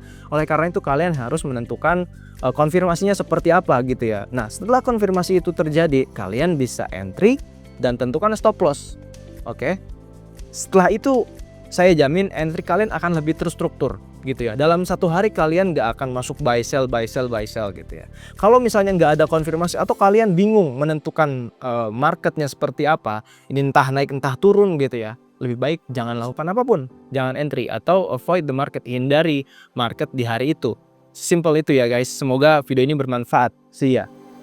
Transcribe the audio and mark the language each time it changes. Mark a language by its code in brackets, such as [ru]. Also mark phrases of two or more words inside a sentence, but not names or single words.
[id] Oleh karena itu kalian harus menentukan konfirmasinya seperti apa gitu ya. Nah, setelah konfirmasi itu terjadi, kalian bisa entry dan tentukan [en] stop loss. [id] Oke. Setelah itu saya jamin entry kalian akan lebih terstruktur gitu ya. Dalam satu hari kalian gak akan masuk [en] buy sell [id] gitu ya. Kalau misalnya gak ada konfirmasi atau kalian bingung menentukan marketnya seperti apa, ini entah naik entah turun gitu ya, lebih baik jangan lakukan apapun. Jangan entry atau [en] avoid the market, [id] hindari market di hari itu. Simple itu ya guys. Semoga video ini bermanfaat. [en] See ya.